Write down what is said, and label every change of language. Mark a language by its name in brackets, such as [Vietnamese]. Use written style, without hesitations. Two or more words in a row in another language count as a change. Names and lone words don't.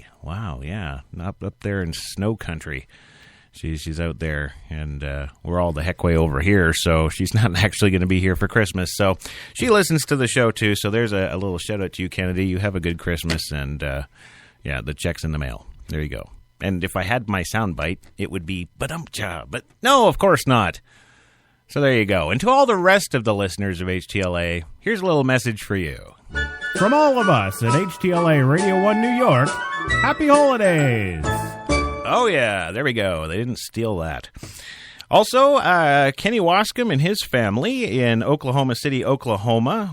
[English] Wow, yeah, up there in snow country. She's out there, and we're all the heck way over here, so she's not actually going to be here for Christmas. So she listens to the show, too, so there's a little shout-out to you, Kennedy. You have a good Christmas, and, yeah, the check's in the mail. There you go. And if I had my soundbite, it would be ba-dum-cha, but no, of course not. So there you go. And to all the rest of the listeners of HTLA, here's a little message for you. From all of us at HTLA Radio 1 New York, happy holidays! Oh, yeah, there we go. They didn't steal that. Also, Kenny Wascom and his family in Oklahoma City, Oklahoma.